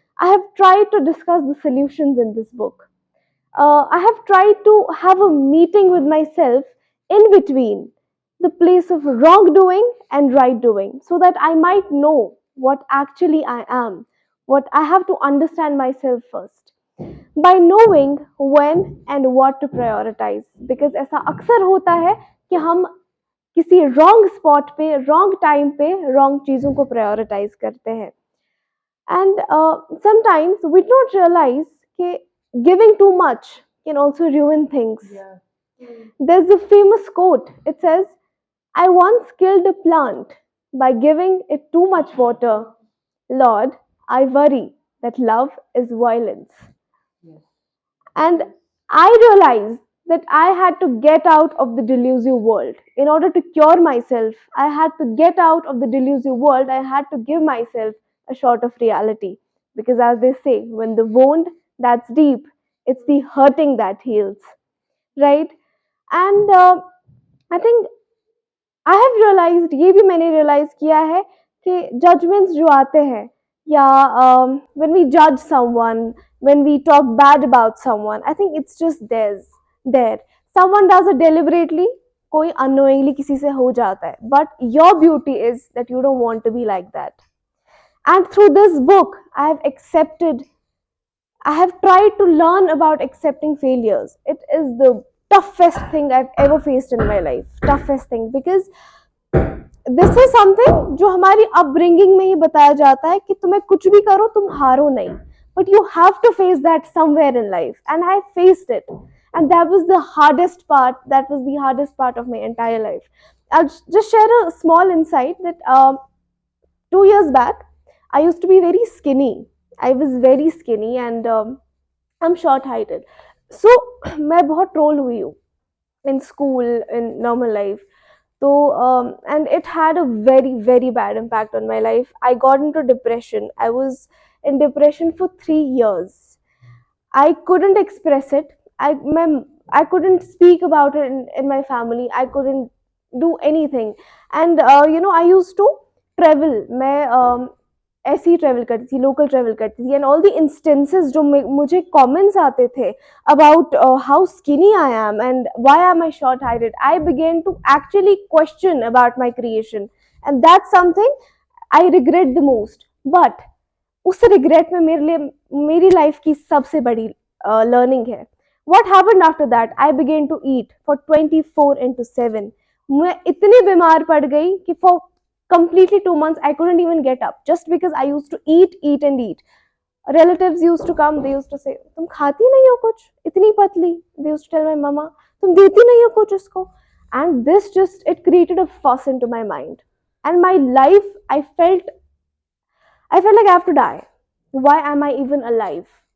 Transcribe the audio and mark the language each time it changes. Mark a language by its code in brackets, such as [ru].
[en] I have tried to discuss the solutions in this book. I have tried to have a meeting with myself in between the place of wrongdoing and right doing so that I might know what actually I am, what I have to understand myself first. By knowing when and what to prioritize. Because [hi] ऐसा अक्सर होता है कि हम किसी [en] wrong spot पे wrong time पे wrong [hi] चीज़ों को [en] Prioritise करते हैं and sometimes we don't realise कि giving too much can also ruin things. Yeah. There's a famous quote. It says, I once killed a plant by giving it too much water. Lord, I worry that love is violence. Yes. And I realized that I had to get out of the delusive world. In order to cure myself, I had to get out of the delusive world. I had to give myself a shot of reality. Because as they say, when the wound that's deep, it's the hurting that heals. Right? And I think I have realised [hi] ये भी मैंने realise किया है कि judgements जो आते हैं या [en] when we जज someone when we talk bad about someone I think it's just there someone does it deliberately [hi] कोई अननोइंगली किसी से हो जाता है [en] But your beauty is that you don't want to be like that and through this book I have accepted I have tried to learn about accepting failures. It is the toughest thing I've ever faced in my life. Toughest thing because this is something [hi] जो हमारी upbringing में ही बताया जाता है कि तुम्हें कुछ भी करो तुम हारो नहीं. [en] But you have to face that somewhere in life, and I faced it, and that was the hardest part. That was the hardest part of my entire life. I'll just share a small insight that 2 years back, I used to be very skinny. I was very skinny and I'm short heighted. So [hi] मैं बहुत [en] troll हुई हूँ in school, in normal life. So and it had a very very bad impact on my life. I got into depression. I was in depression for 3 years. I couldn't express it. I couldn't speak about it in my family. I couldn't do anything. And I used to travel. [hi] मैं ऐसे ही travel करती थी [en] local travel करती थी and all the instances जो मुझे कमेंट्स आते थे about how skinny I am and why am I short heighted I begin to actually question about my creation and that's something I regret the most [hi] but उस regret में मेरे लिए मेरी life की सबसे बड़ी लर्निंग है [en] what happened after that I begin to eat for 24/7 [hi] मैं इतनी बीमार पड़ गई कि [en] For completely 2 months I couldn't even get up just because I used to eat and eat. Relatives used to come, they used to say [hi] तुम खाती नहीं हो कुछ इतनी पतली. [en] They used to tell my mama [hi] तुम देती नहीं हो कुछ उसको. [en] And this just it created a fuss into my mind and my life. I felt like I have to die. Why am I even alive?